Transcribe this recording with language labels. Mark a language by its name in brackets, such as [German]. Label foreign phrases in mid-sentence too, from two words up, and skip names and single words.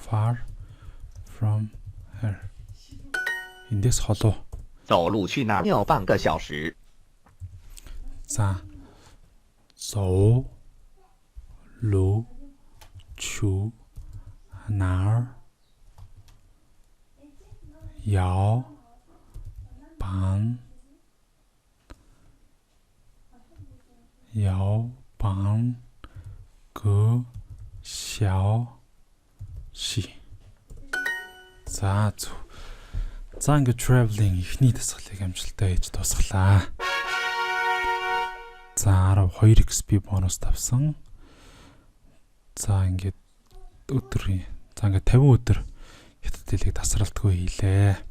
[English] Far from her. [Mongolian] Эндээс холоо. [Chinese] 走路去那要半个小时。 [Mongolian] За. [Chinese] 走路去哪儿要半个小时. [Mongolian] За зөв. За ингээд traveling ихний дасгалыг амжилттай хийж дуусглаа. За 12 XP бонус тавсан. За ингээд өдөр 50 өдөр хятад хэлийг тасралтгүй хийлээ.